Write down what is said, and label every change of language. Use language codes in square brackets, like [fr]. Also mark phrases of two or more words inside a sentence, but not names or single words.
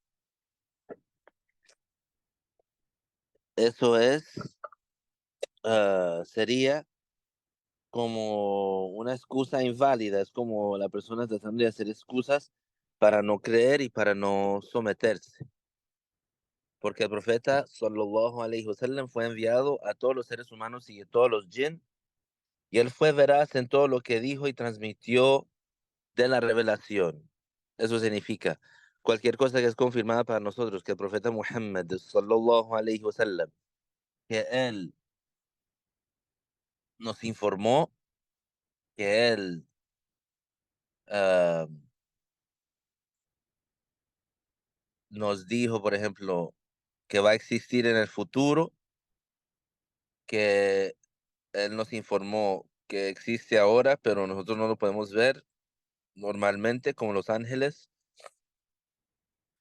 [es] Eso sería como una excusa inválida, es como la persona tratando de hacer excusas para no creer y para no someterse. Porque el profeta [ar] صلى الله عليه وسلم [es] fue enviado a todos los seres humanos y a todos los jinn, y él fue veraz en todo lo que dijo y transmitió de la revelación. Eso significa cualquier cosa que es confirmada para nosotros, que el profeta Muhammad [ar] صلى الله عليه وسلم, [es] que él nos informó, que él ah, nos dijo, por ejemplo, que va a existir en el futuro, que él nos informó que existe ahora, pero nosotros no lo podemos ver normalmente como los ángeles.